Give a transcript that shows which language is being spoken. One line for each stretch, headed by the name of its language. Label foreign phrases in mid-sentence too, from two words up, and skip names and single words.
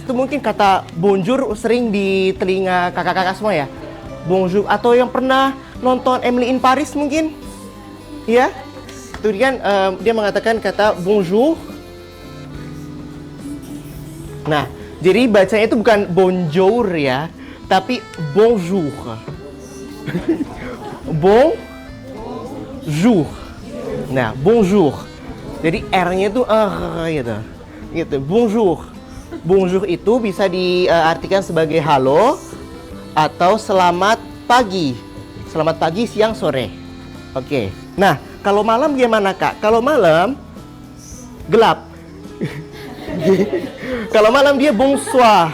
Indonesian: Itu mungkin kata bonjour sering di telinga kakak-kakak semua ya. Bonjour, atau yang pernah nonton Emily in Paris mungkin, ya, itu kan dia mengatakan kata bonjour. Nah, jadi bacanya itu bukan bonjour ya, tapi bonjour. Bonjour. Nah, bonjour. Jadi R-nya itu gitu. Bonjour. Bonjour itu bisa diartikan sebagai halo atau selamat pagi. Selamat pagi, siang, sore. Oke. Nah, kalau malam gimana, Kak? Kalau malam gelap. Kalau malam dia bonsoir.